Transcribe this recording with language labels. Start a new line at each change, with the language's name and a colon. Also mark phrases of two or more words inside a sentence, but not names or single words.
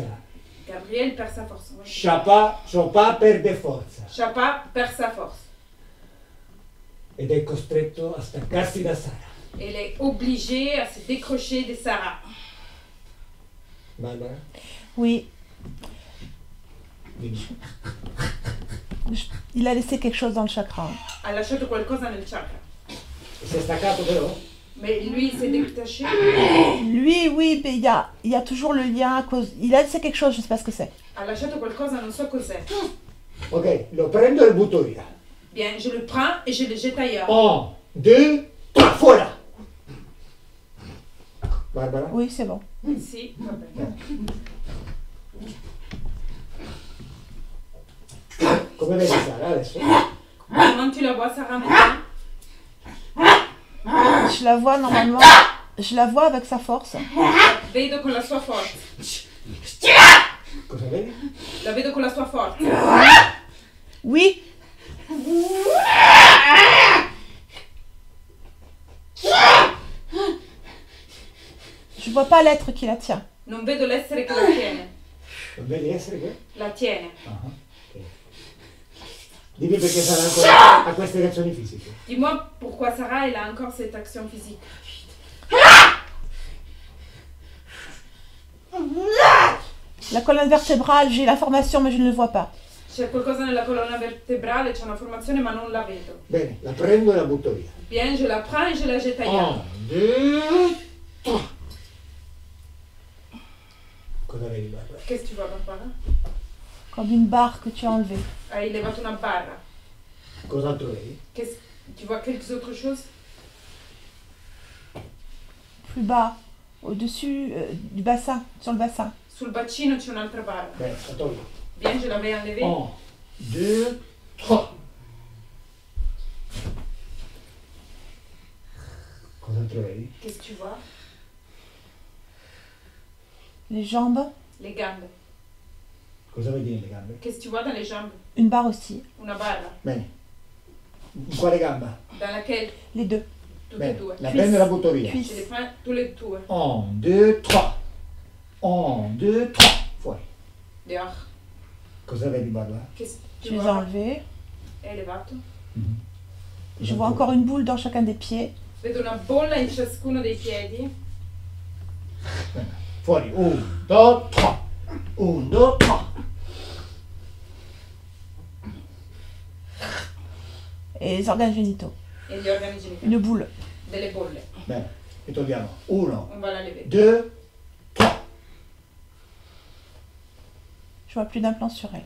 French: Gabriel perd sa force. Ouais.
Italian: Chopin perde forza
French: Chapa perd sa force.
Italian: ed è costretto a staccarsi da Sara.
French: Elle est obligée à se décrocher de Sarah. Barbara? Oui,
Italian: Dimmi.
French: il a laissé quelque chose dans le chakra.
Italian: Ha lasciato qualcosa nel chakra. Si è staccato però?
French: Mais lui, il s'est détaché. Lui, oui, mais il y a toujours le lien à cause. Il a laissé quelque chose, je sais pas ce que c'est.
Italian: Ha lasciato qualcosa, non so cos'è. Ok, lo prendo e lo butto via.
French: Bien, je le prends et je le jette ailleurs.
Italian: 1, 2, 3, fuori! Barbara?
French: Oui, c'est bon.
Italian: Si, va bene. Come vedi Sara adesso?
French: Comment tu la vois, Sarah, maintenant? Je la vois normalement. Je la vois avec sa force.
Italian: Vedo con la sua forza. Cosa vedi? La vedo con la sua forza.
French: Oui. Je vois pas l'être qui la tient.
Italian: Non vedo l'essere che la tiene. Non vedi essere che? La tiene. Ah, ok. Dimmi perché Sara ancora ha queste reazioni fisiche.
French: Dis-moi pourquoi Sarah, elle a encore cette action physique. La colonne vertébrale, j'ai l'information, mais je ne le vois pas.
Italian: C'è qualcosa nella colonna vertebrale, c'è una formazione, ma non la vedo. Bene, la prendo e la butto via.
French: Bien, je la prends et je la jette ailleurs.
Italian: 1, 2, 3. Cosa vedi Barbara?
French: Qu'est-ce que tu vois, Barbara? Comme une barre que tu as enlevée.
Italian: Hai levato una barra. Cos'altro vedi?
French: Tu vois quelque autre chose? Plus bas, au-dessus du bassin, sur le bassin.
Italian: Sul bacino c'è un'altra barra. Bene, la tolgo.
French: Bien, je l'avais enlevée.
Italian: 1, 2, 3. Cos'altro vedi?
French: Qu'est-ce que tu vois? Les jambes,
Italian: Les gambe. Cosa vedi nelle gambe?
French: Qu'est-ce que tu vois dans les jambes? une barre aussi.
Italian: Una barra. Bene. In quale gamba?
French: Dans laquelle? Les deux.
Italian: Tutte e Bene, due. la prendo e la butto via.
French: Je les prends tous les deux.
Italian: 1, 2, 3. 1, 2, 3. Fuori.
French: Dehors.
Italian: Cosa vedi Barbara?
French: Qu'est-ce que Je tu les ai vois? enlevés.
Italian: Elevato.
French: Je vois encore une boule dans chacun des pieds.
Italian: Vedo una bolla in ciascuno dei piedi. Fuori. 1, 2, 3. 1, 2, 3.
French: Et les organes génitaux.
Italian: E gli organi genitali.
French: Une boule.
Italian: Delle bolle. Bene. E togliamo. 1,
French: On va la lever.
Italian: 2, 3.
French: Je vois plus d'implant sur elle.